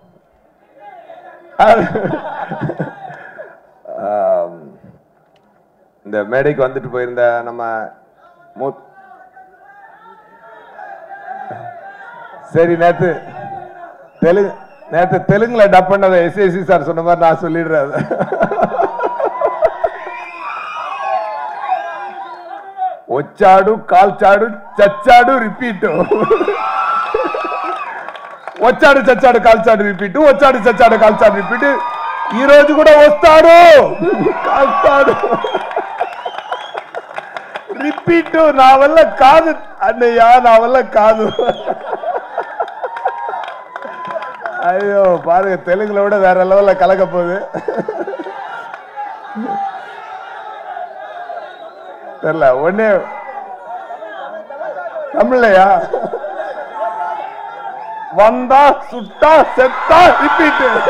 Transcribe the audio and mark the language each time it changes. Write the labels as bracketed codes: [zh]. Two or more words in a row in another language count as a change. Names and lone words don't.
[ta] இந்த மேடைக்கு வந்துட்டு போயிருந்த நம்ம சரி நேத்து தெலுங்குல டப் பண்ணத எஸ்ஏசி சார் சொன்ன மாதிரி நான் சொல்லிடுறேன். [te] వచ్చాడు కాల్చాడు చచ్చాడు రిపీట్. వచ్చాడు చచ్చాడు కాల్చాడు రిపీట్. వచ్చాడు చచ్చాడు కాల్చాడు రిపీట్. ఈ రోజు కూడా వస్తాడు కాల్చాడు రిపీట్. నా వల్ల కాదు అన్నయ్య, నా వల్ల కాదు. [ta] ஐயோ பாருங்க, தெலுங்குல விட வேற லெவல்ல கலக்க போகுது. தெரியல ஒன்னே தமிழ்லையா? வந்தா சுட்டா செத்தா ரிப்பீட்.